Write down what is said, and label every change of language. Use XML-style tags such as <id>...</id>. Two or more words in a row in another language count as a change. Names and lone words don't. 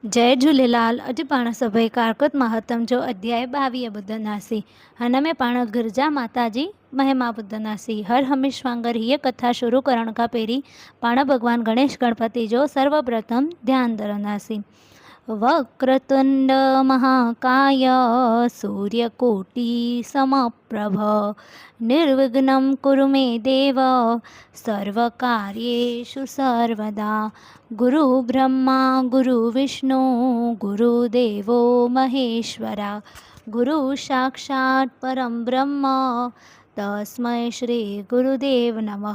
<sd>जय झूलेलाल। अॼु पाण सभई कारकत महात्म जो अध्याय 22 ॿुधंदासीं। हिन में पाण गिरजा माता जी महिमा ॿुधंदासीं। हर हमेश वांगुरु हीअ कथा शुरू करण खां पहिरीं पाण भॻवान गणेश गणपति जो सर्वप्रथम ध्यानु धरंदासीं।</sd> <sa>वक्रतुंड महाकाय सूर्यकोटि समप्रभ निर्विघ्नं कुरु मे देव सर्वकार्येषु सर्वदा। गुरु ब्रह्मा गुरु विष्णु गुरुदेवो महेश्वरा गुरु साक्षात् परं ब्रह्म तस्मै श्री गुरुदेव नमः।</sa>